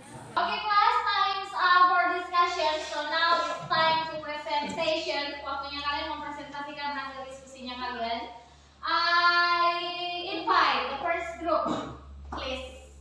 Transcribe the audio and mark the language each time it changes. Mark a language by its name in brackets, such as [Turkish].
[English] Okay, class, time's up for discussion. So now it's time to presentation. [Indonesian] Waktunya kalian mempresentasikan hasil diskusinya kalian. [English] I invite the first group, please.